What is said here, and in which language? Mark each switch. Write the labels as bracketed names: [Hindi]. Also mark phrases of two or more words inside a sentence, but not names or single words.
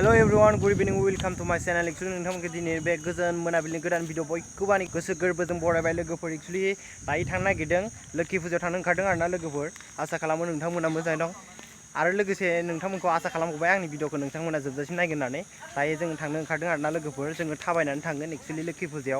[English] everyone, good evening, welcome to my channel. [Bodo] Actually नोंथांमोनखौ दिनै बे गोजोन मोनाबिलिनि गोदान भिडिअ बयखौबो आंनि गोसो गोरबोजों बरायबाय लोगोफोर। एक्चुअली दायो थांनो नागिरदों लोखि फुजायाव थांनो ओंखारदों आरोना लोगोफोर। आसा खालामो नोंथांमोना मोजाङै दं आरो लोगोसे नोंथांमोनखौ आसा खालामबाय आंनि भिडिअखौ नोंथांमोना जोबजासिम नायगोन होननानै। दायो जों थांनो ओंखारदों आरोना लोगोफोर। जोङो थाबायनानै थांगोन एक्चुअली लोखि फुजायाव।